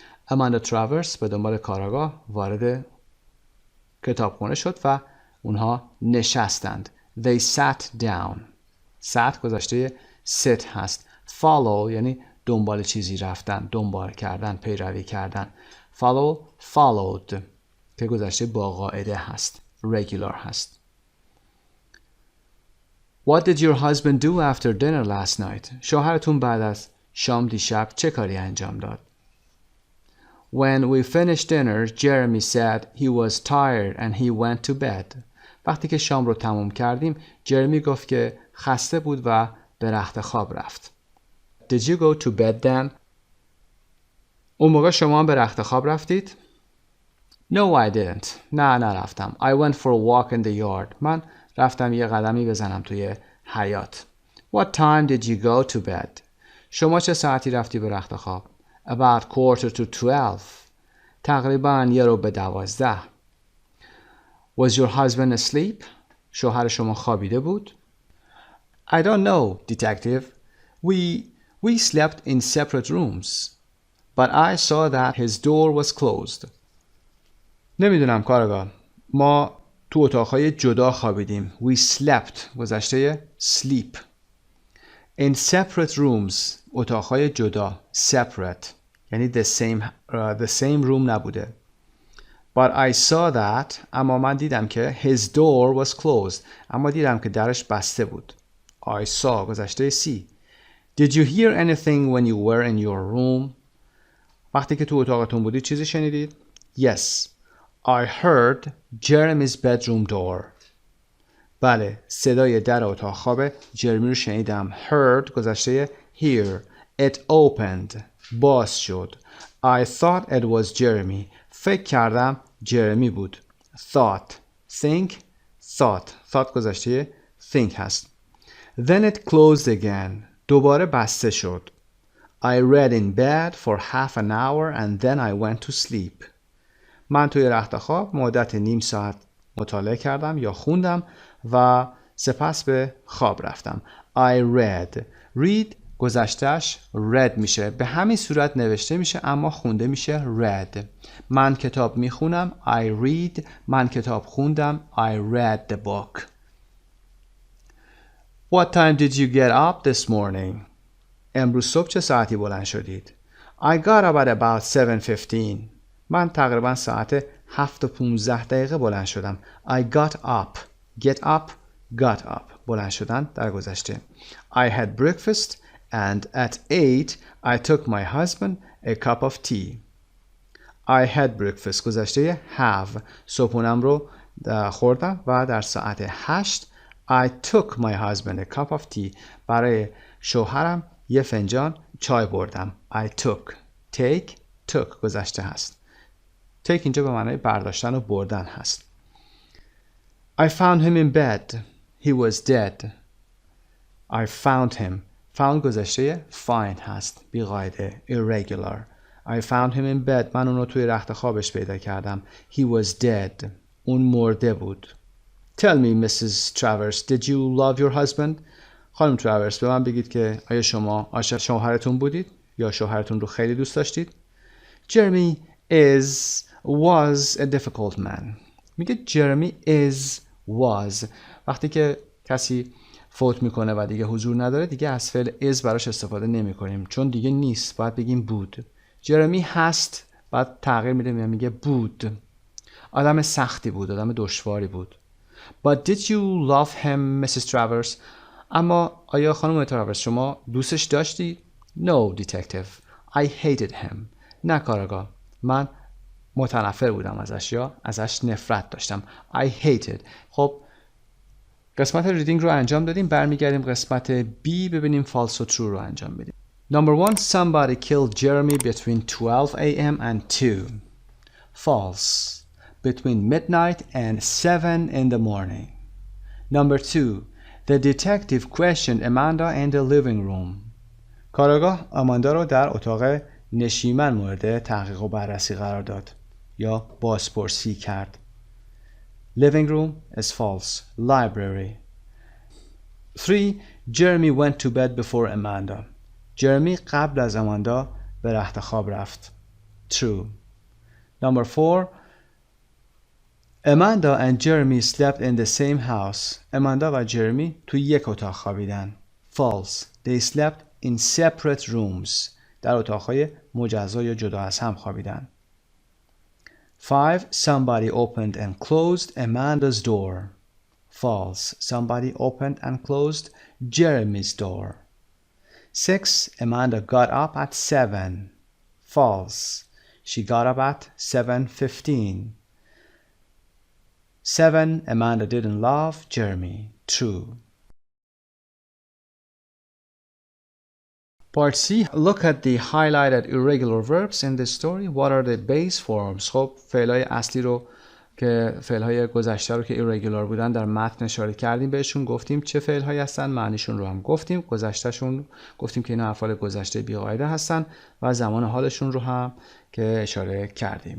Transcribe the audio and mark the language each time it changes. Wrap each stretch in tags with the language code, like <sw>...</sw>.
<fa>اماندا تراورس به دنبال کاراگاه وارد کتابخونه شد و اونها نشستند.</fa> <en>They sat down.</en> <fa>sat گذشته sit هست. Follow یعنی دنبال چیزی رفتن، دنبال کردن، پیروی کردن. Follow, followed که گذشته با قاعده هست. Regular هست.</fa> <en>What did your husband do after dinner last night?</en> <fa>شوهرتون بعد از شام دیشب چه کاری انجام داد؟</fa> <en>When we finished dinner, Jeremy said he was tired and he went to bed.</en> <fa>وقتی که شام رو تموم کردیم، جرمی گفت که خسته بود و به رخت خواب رفت.</fa> <en>Did you go to bed then?</en> <fa>اون موقع شما به رخت خواب رفتید؟</fa> <en>No, I didn't.</en> <fa>نه نرفتم.</fa> <en>I went for a walk in the yard.</en> <fa>من رفتم یه قدمی بزنم توی حیاط.</fa> <en>What time did you go to bed?</en> <fa>شما چه ساعتی رفتی به رخت خواب؟</fa> <en>About 11:45.</en> <fa>تقریباً 11:45.</fa> <en>Was your husband asleep?</en> <fa>شوهر شما خوابیده بود؟</fa> <en>I don't know, detective. We slept in separate rooms. But I saw that his door was closed.</en> <fa>نمیدونم کارگاه. ما تو اتاقهای جدا خوابیدیم.</fa> <en>We slept گذشته sleep. In separate rooms</en> <fa>اتاقهای جدا. Separate یعنی</fa> <en>the same room</en> <fa>نبوده.</fa> <en>But I saw that</en> <fa>اما من دیدم که</fa> <en>his door was closed.</en> <fa>اما دیدم که درش بسته بود.</fa> <en>I saw گذشته see. Did you hear anything when you were in your room?</en> <fa>وقتی که تو اتاقتون بودید چیزی شنیدید؟ Yes.</fa> <en>I heard Jeremy's bedroom door.</en> <fa>بله، صدای در اتاق خواب جرمی رو شنیدم.</fa> <en>Heard گذشته hear. It opened.</en> <fa>باز شد.</fa> <en>I thought it was Jeremy.</en> <fa>فکر کردم جرمی بود.</fa> <en>Thought. Think.</en> <fa>Thought گذشته think هست.</fa> <en>Then it closed again.</en> <fa>دوباره بسته شد.</fa> <en>I read in bed for half an hour and then I went to sleep.</en> <fa>من توی رخت خواب مدت نیم ساعت مطالعه کردم یا خوندم و سپس به خواب رفتم.</fa> <en>I read.</en> <fa>Read گذشتهش read میشه. به همین صورت نوشته میشه اما خونده میشه read. من کتاب میخونم.</fa> <en>I read.</en> <fa>من کتاب خوندم.</fa> <en>I read the book. What time did you get up this morning?</en> <fa>امروز صبح چه ساعتی بلند شدید؟</fa> <en>I got up at about 7:15.</en> <fa>من تقریبا ساعت 7:15 بلند شدم.</fa> <en>I got up. Get up. Got up.</en> <fa>بلند شدن در گذشته.</fa> <en>I had breakfast and at 8 I took my husband a cup of tea. I had breakfast گذشته have.</en> <fa>صبحونم رو خوردم و در ساعت 8</fa> <en>I took my husband a cup of tea.</en> <fa>برای شوهرم یه فنجان چای بردم.</fa> <en>I took. Take.</en> <fa>Took گذشته هست. take اینجا به معنای برداشتن و بردن هست.</fa> <en>I found him in bed. He was dead. I found him.</en> <fa>found گذشته find هست. بی قاعده. Irregular.</fa> <en>I found him in bed.</en> <fa>من اون رو توی رخت خوابش پیدا کردم.</fa> <en>He was dead.</en> <fa>اون مرده بود.</fa> <en>Tell me, Mrs. Travers, did you love your husband?</en> <fa>خانم تراورس به من بگید که آیا شما عاشق شوهرتون بودید یا شوهرتون رو خیلی دوست داشتید؟</fa> <en>Jeremy was a difficult man.</en> <fa>میگه</fa> <en>Jeremy was.</en> <fa>وقتی که کسی فوت میکنه و دیگه حضور نداره دیگه از فعل is براش استفاده نمی کنیم چون دیگه نیست. باید بگیم بود. Jeremy هست بعد تغییر میده میگه بود. آدم سختی بود. آدم دشواری بود.</fa> <en>But did you love him, Mrs. Travers?</en> <fa>اما آیا خانم تراورس شما دوستش داشتی؟</fa> <en>No, detective. I hated him.</en> <fa>نه کارگاه. من متنفر بودم ازش یا ازش نفرت داشتم.</fa> <en>I hated.</en> <fa>خب قسمت ریدینگ رو انجام دادیم. برمیگردیم قسمت B ببینیم false و true رو انجام بدیم.</fa> <en>Number 1. Somebody killed Jeremy between 12 a.m. and 2. False. Between midnight and 7 in the morning. Number 2. The detective questioned Amanda in the living room.</en> <fa>کاراگاه آماندا رو در اتاق نشیمن مورد تحقیق و بررسی قرار داد یا بازپرسی کرد.</fa> <en>Living room is false. Library. 3. Jeremy went to bed before Amanda.</en> <fa>جرمی قبل از اماندا به رخت خواب رفت.</fa> <en>True. Number 4. Amanda and Jeremy slept in the same house.</en> <fa>اماندا و جرمی توی یک اتاق خوابیدن.</fa> <en>False. They slept in separate rooms.</en> <fa>در اتاقهای مجزا یا جدا از هم خوابیدن.</fa> <en>5. Somebody opened and closed Amanda's door. False. Somebody opened and closed Jeremy's door. 6. Amanda got up at 7. False. She got up at 7:15. 7. Amanda didn't love Jeremy. True. Part C. Look at the highlighted irregular verbs in the story. What are the base forms?</en> <fa>خب فعلهای اصلی رو که فعلهای گذشته رو که irregular بودن در متن اشاره کردیم بهشون، گفتیم چه فعلهایی هستن، معنیشون رو هم گفتیم، گذشتهشون گفتیم که اینا افعال گذشته بی‌قاعده هستن و زمان حالشون رو هم که اشاره کردیم.</fa>